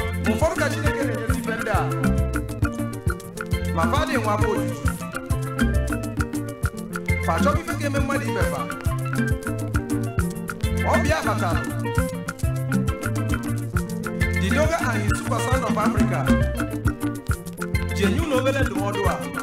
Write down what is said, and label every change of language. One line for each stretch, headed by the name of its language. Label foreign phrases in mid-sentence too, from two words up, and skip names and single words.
Igbo: Ụfọdụ ka Chineke na-enyezi ife ndị a. Ma fa dị nwa bụ ojuju. Fa chọba ife ga-eme mmadụ ibe fa. Ọ bịa kpatalụ.
English: The Doga and his super son of Africa.
Igbo: Ji enye unu obere ndụmọdụ a.